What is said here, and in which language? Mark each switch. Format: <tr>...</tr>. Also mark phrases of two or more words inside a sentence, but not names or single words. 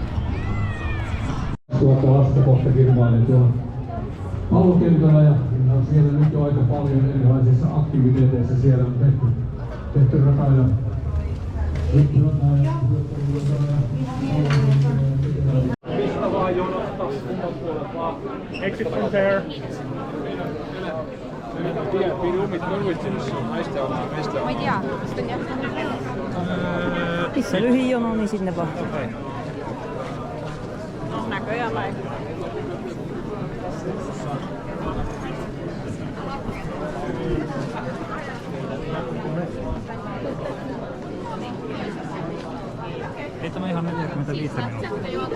<fi>Lasta kohta kilpaili tuolla pallokentällä ja siellä nyt jo aika paljon erilaisissa aktiviteeteissa siellä on tehty rata ja Mistä vaan jonottaa kumman puolet vaan.</fi> <en>Exit from there.</en> <et>Ma ei tea, kas ta on jah?</et> <fi>Missä lyhin jono, niin sinne vaan. No näköjään näin. Ei tämä ihan 45 minuuttia.</fi>